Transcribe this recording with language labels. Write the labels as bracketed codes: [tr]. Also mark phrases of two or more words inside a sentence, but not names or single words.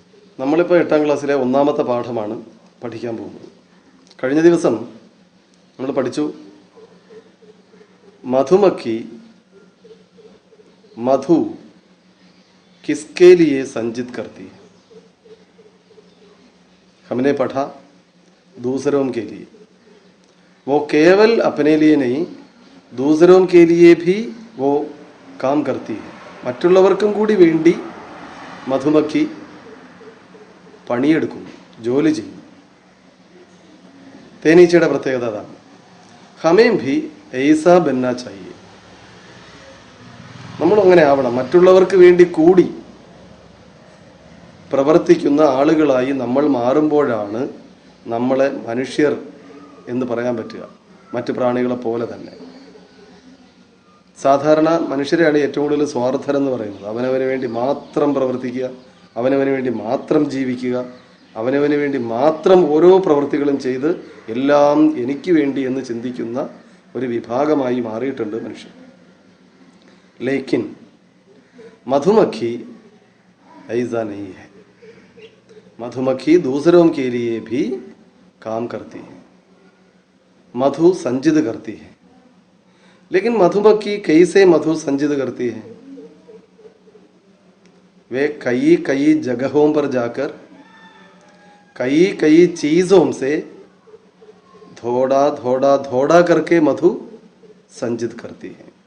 [ml] നമ്മളിപ്പോൾ 8ാം ക്ലാസ്സിലെ ഒന്നാമത്തെ പാഠമാണ് പഠിക്കാൻ പോകുന്നത്. കഴിഞ്ഞ ദിവസം നമ്മൾ പഠിച്ചു [hi] मधुमक्खी मधु किसके लिए संचित करती है. हमने पढ़ा दूसरों के लिए, वो केवल अपने लिए नहीं दूसरों के लिए भी वो काम करती है. [ml] മറ്റുള്ളവർക്കും കൂടി വേണ്ടി മധുമക്കി പണിയെടുക്കും, ജോലി ചെയ്യും. തേനീച്ചയുടെ പ്രത്യേകത അതാണ്. [hi] हमें भी ऐसा बनना चाहिए. [ml] നമ്മൾ അങ്ങനെ ആവണം. മറ്റുള്ളവർക്ക് വേണ്ടി കൂടി പ്രവർത്തിക്കുന്ന ആളുകളായി നമ്മൾ മാറുമ്പോഴാണ് നമ്മളെ മനുഷ്യർ എന്ന് പറയാൻ പറ്റുക, മറ്റു പ്രാണികളെ പോലെ തന്നെ. സാധാരണ മനുഷ്യരെയാണ് ഏറ്റവും കൂടുതൽ സ്വാർത്ഥരെന്ന് പറയുന്നത്. അവനവന് വേണ്ടി മാത്രം പ്രവർത്തിക്കുക, അവനവന് വേണ്ടി മാത്രം ജീവിക്കുക, അവനവന് വേണ്ടി മാത്രം ഓരോ പ്രവൃത്തികളും ചെയ്ത് എല്ലാം എനിക്ക് വേണ്ടി എന്ന് ചിന്തിക്കുന്ന ഒരു വിഭാഗമായി മാറിയിട്ടുണ്ട് മനുഷ്യൻ. [hi] लेकिन मधुमक्खी ऐसा नहीं है. मधुमक्खी दूसरों के लिए भी काम करती है, मधु संचित करती है. लेकिन मधुमक्खी कैसे मधु संचित करती है? वे कई कई जगहों पर जाकर कई कई चीजों से थोड़ा थोड़ा थोड़ा करके मधु संचित करती है.